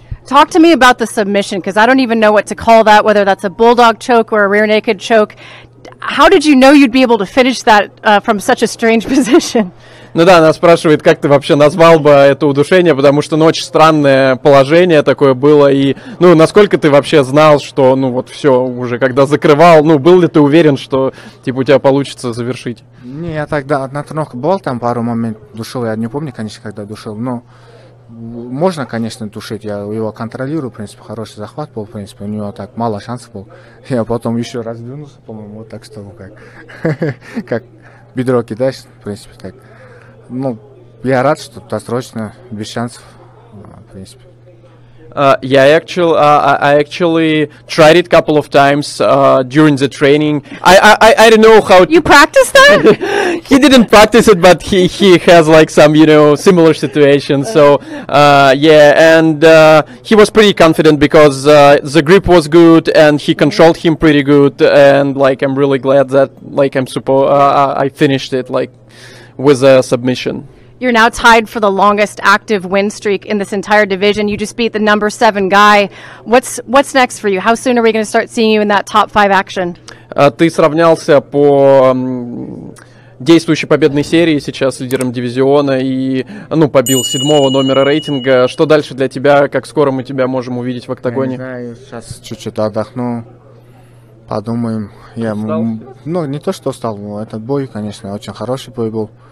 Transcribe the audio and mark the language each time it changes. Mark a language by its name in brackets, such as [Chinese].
[English] Talk to me about the submission, because I don't even know what to call that, whether that's a bulldog choke or a rear naked choke. How did you know you'd be able to finish that from such a strange position? [Russian] Ну да, она спрашивает, как ты вообще назвал бы это удушение, потому что, очень странное положение такое было, и, насколько ты вообще знал, что, вот все, уже когда закрывал, был ли ты уверен, что, типа, у тебя получится завершить? Не, я тогда на тренировке был, там пару моментов душил, я не помню, конечно, когда душил, но можно, конечно, душить, я его контролирую, в принципе, хороший захват был, в принципе, у него так мало шансов было, я потом еще раз двинулся, по-моему, вот так, что как бедро кидаешь, в принципе, так. Я рад, что досрочно, без шансов, в принципе. [English] Yeah, I actually tried it a couple of times during the training. I don't know how You practiced that? he didn't practice it, but he has like some similar situations. So yeah, and he was pretty confident because the grip was good and he controlled him pretty good. And like I'm really glad that like I finished it like with a submission. You're now tied for the longest active win streak in this entire division. You just beat the number 7 guy. What's next for you? How soon are we going to start seeing you in that top 5 action? [Russian] Ты сравнялся по действующей победной серии сейчас с лидером дивизиона и побил 7-го номера рейтинга. Что дальше для тебя? Как скоро мы тебя можем увидеть в октагоне? Не знаю, сейчас чуть-чуть отдохну, подумаем. Не то, что устал, но этот бой, конечно, очень хороший бой был.